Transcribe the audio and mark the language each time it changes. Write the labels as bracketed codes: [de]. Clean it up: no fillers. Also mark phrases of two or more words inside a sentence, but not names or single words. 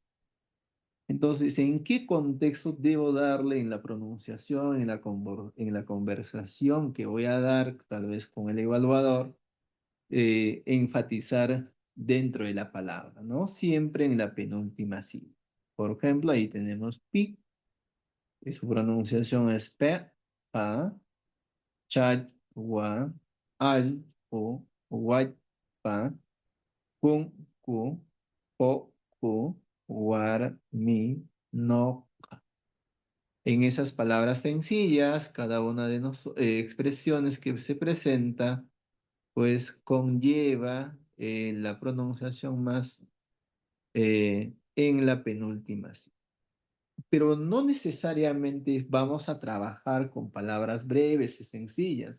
[es] Entonces, ¿en qué contexto debo darle en la pronunciación, en la conversación que voy a dar, tal vez con el evaluador, enfatizar dentro de la palabra, ¿no? Siempre en la penúltima sílaba. Por ejemplo, ahí tenemos pi, y su pronunciación es pe. [qu] pa, chachua, alpu, huaypa, kunku, poku, warmi, [es] no. En esas palabras sencillas, cada una de las expresiones que se presenta, pues conlleva la pronunciación más en la penúltima sílaba. Pero no necesariamente vamos a trabajar con palabras breves y sencillas.